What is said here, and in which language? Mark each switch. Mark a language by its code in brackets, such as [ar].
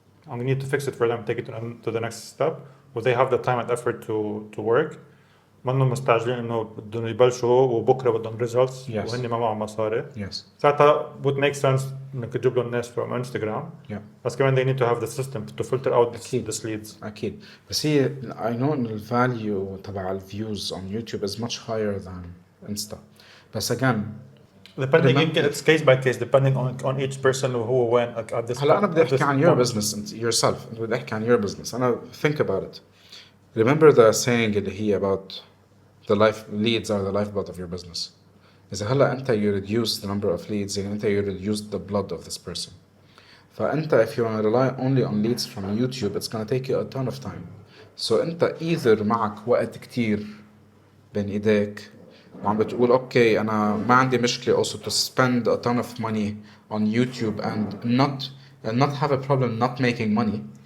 [en] and we need to fix it for them take it to the next step or they have the time and effort to work [ar] منهم مستعجلين انه بدهم يبلشوا وبكره بدهم [en] results [ar] وهن ما معهم مصاري ساعتها [en] would make sense [ar] انك تجيب لهم الناس [en] from Instagram [ar] بس كمان [en] they need to have the system to filter out the leads. [ar] أكيد بس هي [en] I know إن ال value [ar] تبع ال [en] views on YouTube is much higher than Insta بس again depending it's case by case depending on each person who when at this [ar] هلا أنا بدي أحكي عن [en] your business yourself [ar] بدي أحكي عن your business أنا [en] think about it. Remember the saying [ar] اللي هي [en] about the leads are the lifeblood of your business. [ar] إذا هلا أنت [en] you reduce the number of leads [ar] يعني أنت [en] you reduce the blood of this person. [ar] فأنت [en] if you want to rely only on leads from YouTube it's gonna take you a ton of time. So أنت either [ar] معك وقت كتير بين إيديك وعم بتقول أوكي أنا ما عندي مشكلة [en] also to spend a ton of money on YouTube and not have a problem not making money.